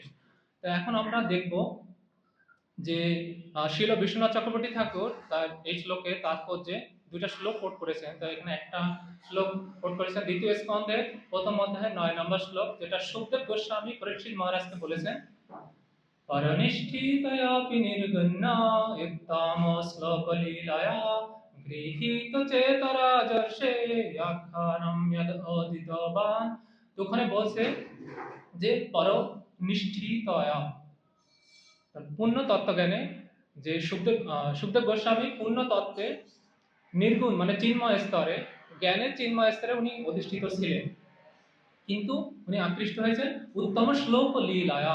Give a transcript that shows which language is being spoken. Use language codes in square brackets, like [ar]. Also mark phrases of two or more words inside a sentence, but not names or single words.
[bn] তো এখন আমরা দেখব যে শিল বিশ্বনাথ চক্রবর্তী ঠাকুর তার এই শ্লোকে তাৎপর্যে দুইটা শ্লোক কোট করেছেন। তো এখানে একটা শ্লোক কোট করেছেন দ্বিতীয় স্কন্ধের প্রথম অধ্যায়ের 9 নম্বর শ্লোক, যেটা সুখদেব গোস্বামী পরীক্ষিত মহারাজকে বলেছেন। [sa] परनिष्ठितयापि निर्गुण्या युक्ताम श्लोकलीलया गृहीत चेतराजर्षे व्याख्यानम यद অদিতবান। [bn] তো ওখানে বলছে যে পরনিষ্ঠিতয়া পূর্ণ তত্ত্বজ্ঞানে যে সুখদেব গোস্বামী পূর্ণ তত্ত্বে নির্গুণ মানে চিন্ময় স্তরে, জ্ঞানের চিন্ময় স্তরে উনি অধিষ্ঠিত ছিলেন, কিন্তু উনি আকৃষ্ট হয়েছেন [sa] উত্তম শ্লোক লীলায়া।